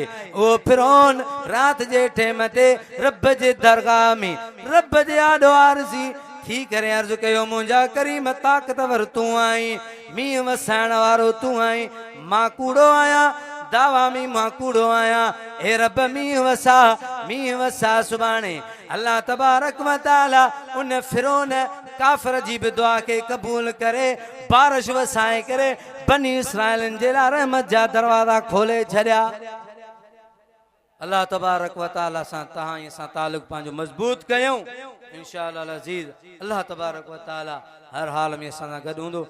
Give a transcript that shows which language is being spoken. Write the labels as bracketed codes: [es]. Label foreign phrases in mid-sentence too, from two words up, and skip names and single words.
[sd] ओ फिरौन राति जे टाइम ते रब जे दरगाह में रब जे आॾो आरज़ी थी करे अर्ज़ु कयो मुंहिंजा करीम ताक़तवर तूं आहीं, मींहुं वसाइण वारो तूं आहीं, मां कूड़ो आहियां, दावा में मां कूड़ो आहियां। ए रब मींहुं वसा सुभाणे। [ar] الله تبارك وتعالى [sd] उन फिरौन काफ़िर जी बि दुआ खे क़बूल करे बारिश वसाए करे बनी इसराइलन जे लाइ रहमत जा दरवाज़ा खोले छॾिया। [ar] الله تبارك وتعالى [sd] सां तव्हां सां ताल्लुक़ पंहिंजो मज़बूत कयूं [ar] إن شاء الله [sd] अज़ीज़। [ar] الله تبارك وتعالى [sd] हर हाल में असां सां गॾु हूंदो।